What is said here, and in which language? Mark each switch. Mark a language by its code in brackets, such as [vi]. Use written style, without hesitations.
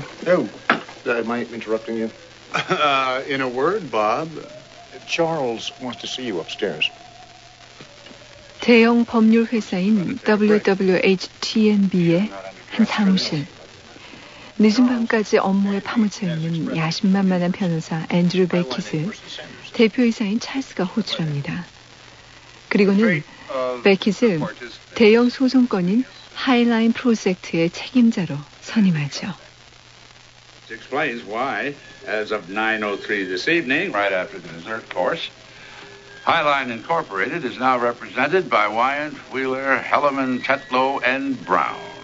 [en] Oh, am I interrupting you? In a word, Bob. Charles wants to see you upstairs. [ko] 대형 법률 회사인 WWHTNB의 한 사무실. 늦은 밤까지 업무에 파묻혀 있는 야심만만한 변호사 앤드류 베키스, 대표이사인 찰스가 호출합니다. 그리고는 베키스 대형 소송권인 하이라인 프로젝트의 책임자로 선임하죠. [en] Explains why, as of 9:03 this evening, right after the dessert course, Highline Incorporated is now represented by Wyant, Wheeler, Helleman, Tetlow, and Brown.